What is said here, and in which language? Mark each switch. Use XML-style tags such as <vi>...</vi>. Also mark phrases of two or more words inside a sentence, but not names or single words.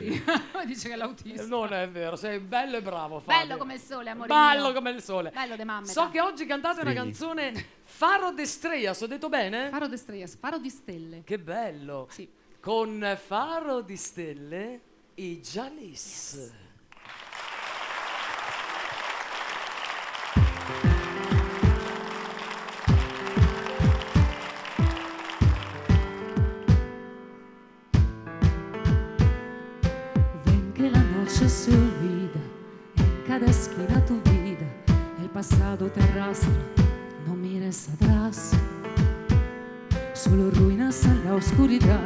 <it>vedi? Dice che è l'autista. Non è vero, sei bello e bravo, Fabio. Bello come il sole, amore Bello mio. come il sole. Bello de mamme. So che oggi cantate una canzone Faro de Estrellas, ho detto bene? Faro de Estrellas, Faro di stelle. Che bello. Sì. Con Faro di Stelle, i Jalis. Yes.</it> <es>Ven que la noche se olvida, en cada esquina tu vida, el pasado te arrastra, no mires atrás, solo ruinas en la oscuridad.</es>